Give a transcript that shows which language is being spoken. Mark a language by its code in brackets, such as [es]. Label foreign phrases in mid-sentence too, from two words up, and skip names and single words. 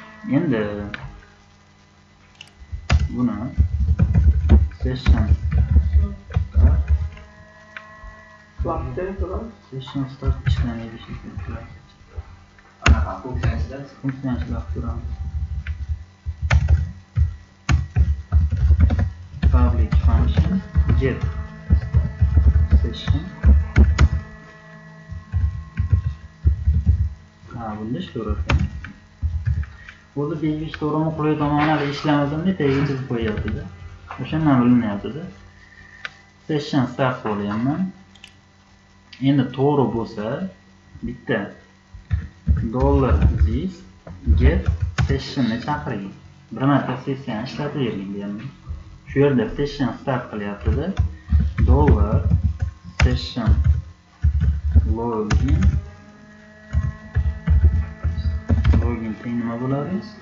[uz] Endi buni session [en] session start [uz] ishlamaydi shekilli. Anaqa funksiyasida Funksiyani ishlab ko'ramiz. [en] Public function get session. [uz] Bunda ishlayver ekan. O'zi belgilash to'g'rimi qulay tomoni ishlamasam-da tagiga chizib qo'yapti-da. O'shandan bilinyapti-da. [en] Session start [uz] qo'yganman. Endi to'g'ri bo'lsa bitta $this get sessionni chaqiring. Bir marta sessiyani ishlatavering deyapman. Shu yerda [en] session start [uz] qilyapti-da. $session login teng nima bo'ladi?